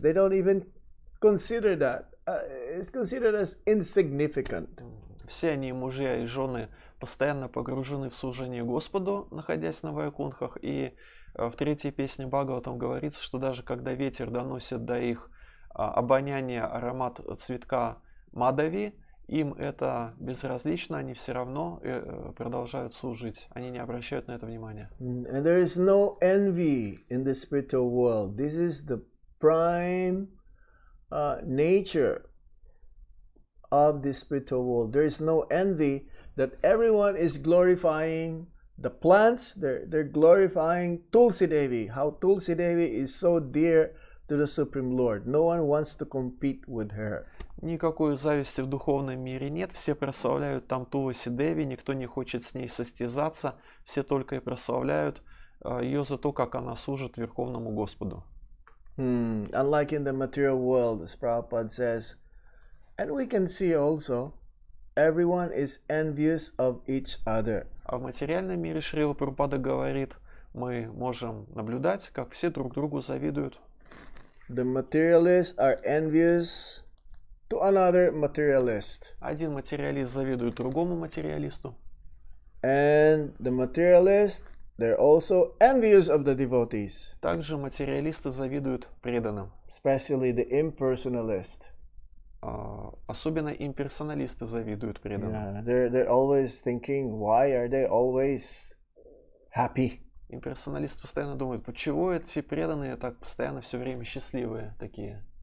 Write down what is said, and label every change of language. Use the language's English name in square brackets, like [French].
[English] They don't even consider that. It's considered as insignificant. [Russian] Все они, мужья и жены, постоянно погружены в служение Господу, находясь на Вайкунхах. И в третьей песне Бхагаватам говорится, что даже когда ветер доносит до их обоняния аромат цветка Мадави, им это безразлично, они все равно продолжают служить, они не обращают на это внимания. [English] And there is no envy in the spiritual world. This is the prime nature of the spiritual world. There is no envy, that everyone is glorifying the plants. They're glorifying Tulsi Devi. How Tulsi Devi is so dear to the Supreme Lord. No one wants to compete with her. [Russian] Никакой зависти в духовном мире нет, все прославляют там Туласи Деви, никто не хочет с ней состязаться, все только и прославляют ее за то, как она служит Верховному Господу. [English] Unlike in the material world, as Prabhupada says, and we can see also, everyone is envious of each other. [Russian] А в материальном мире Шрила Прабхупада говорит, мы можем наблюдать, как все друг другу завидуют. [English] The materialists are envious to another materialist. [Russian] Один материалист завидует другому материалисту. [English] And the materialist, they're also envious of the devotees, [Russian] Также материалисты завидуют преданным. [English] especially the impersonalist. [Russian] Особенно имперсоналисты завидуют преданным. [English] Yeah, they're always thinking, why are they always happy? [Russian] Имперсоналисты постоянно думают, почему эти преданные так постоянно все время счастливые такие.